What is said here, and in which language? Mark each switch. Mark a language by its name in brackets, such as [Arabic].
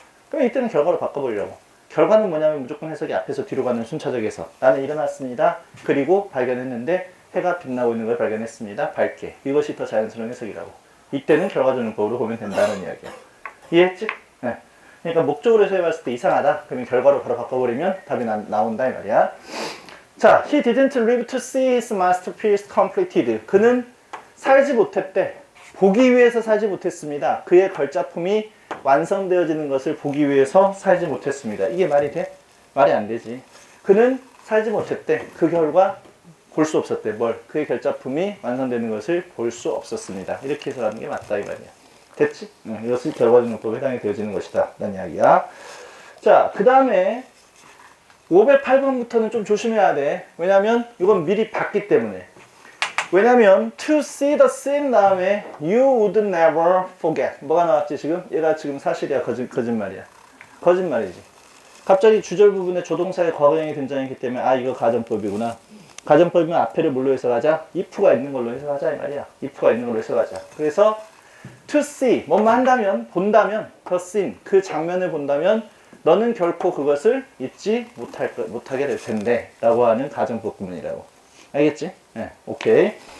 [Korean] 그럼 이때는 결과로 바꿔보려고. 결과는 뭐냐면 무조건 해석이 앞에서 뒤로 가는 순차적 해석. 나는 일어났습니다. 그리고 발견했는데 해가 빛나고 있는 걸 발견했습니다. 밝게. 이것이 더 자연스러운 해석이라고. 이때는 결과적용법으로 보면 된다는 이야기야. 이해했지? 네. 그러니까 목적으로 해석해봤을 때 이상하다. 그러면 결과로 바로 바꿔버리면 답이 나온다 이 말이야. [English] 자, he didn't live to see his masterpiece completed. [Korean] 그는 살지 못했대. 보기 위해서 살지 못했습니다. 그의 걸작품이 완성되어지는 것을 보기 위해서 살지 못했습니다. 이게 말이 돼? 말이 안 되지. 그는 살지 못했대. 그 결과 볼 수 없었대. 뭘? 그의 결작품이 완성되는 것을 볼 수 없었습니다. 이렇게 해석하는 게 맞다 이 말이야. 됐지? 이것이 결과적용법에 해당이 되어지는 것이다 라는 이야기야. 자, 그 다음에 508번부터는 좀 조심해야 돼. 왜냐면 이건 미리 봤기 때문에. 왜냐면 [English] to see the scene [Korean] 다음에 [English] you would never forget. [Korean] 뭐가 나왔지 지금? 얘가 지금 사실이야 거짓말이야. 거짓말이지. 갑자기 주절 부분에 조동사의 과거형이 등장했기 때문에 이거 가정법이구나. 가정법이면 앞에를 뭘로 해석하자? if가 있는 걸로 해석하자 이 말이야. if가 있는 걸로 해석하자. 그래서 [English] to see, [Korean] 뭐만 한다면, 본다면, [English] the scene, [Korean] 그 장면을 본다면 너는 결코 그것을 잊지 못하게 될 텐데 라고 하는 가정법 구문이라고. 알겠지? 네, 오케이.